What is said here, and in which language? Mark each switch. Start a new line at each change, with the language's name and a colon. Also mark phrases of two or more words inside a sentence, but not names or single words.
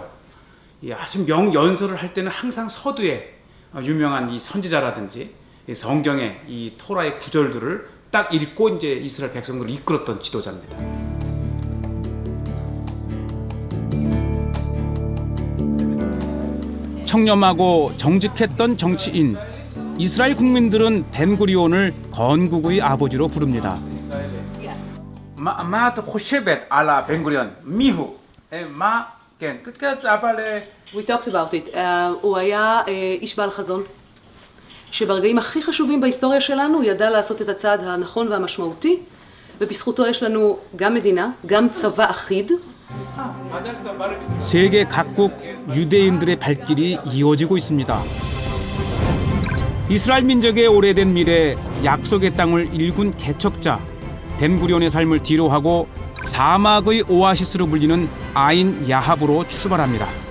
Korean: 이 아주 명연설을 할 때는 항상 서두에 유명한 이 선지자라든지 이 성경의 이 토라의 구절들을 딱 읽고 이제 이스라엘 백성들을 이끌었던 지도자입니다. 청렴하고 정직했던 정치인. 이스라엘 국민들은 벤구리온을 건국의 아버지로 부릅니다.
Hebrew: מה אתה חושבת על בן גוריון? מי הוא? מה? כן, קצת אבל...
English: We talked about it.
Hebrew: הוא היה איש בעל חזון, שברגעים הכי חשובים בהיסטוריה שלנו הוא ידע לעשות את הצעד הנכון והמשמעותי, ובזכותו יש לנו גם מדינה, גם צבא אחיד.
Korean: 세계 각국 유대인들의 발길이 이어지고 있습니다. 이스라엘 민족의 오래된 미래, 약속의 땅을 일군 개척자, 벤구리온의 삶을 뒤로하고 사막의 오아시스로 불리는 아인 야합으로 출발합니다.